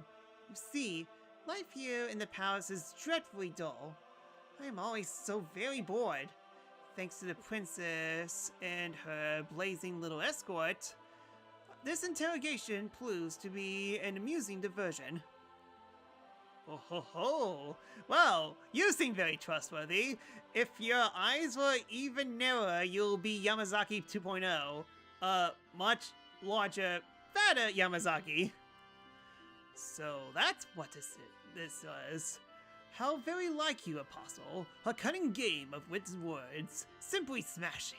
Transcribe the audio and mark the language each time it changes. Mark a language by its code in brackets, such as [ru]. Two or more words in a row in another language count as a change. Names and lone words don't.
[en] You see, life here in the palace is dreadfully dull. I am always so very bored. Thanks to the princess and her blazing little escort, this interrogation proves to be an amusing diversion. Oh ho ho! Well, you seem very trustworthy. If your eyes were even narrower, you'll be Yamazaki 2.0. Much larger, fatter Yamazaki. So that's what this was. How very like you, Apostle. A cunning game of wits and words, simply smashing.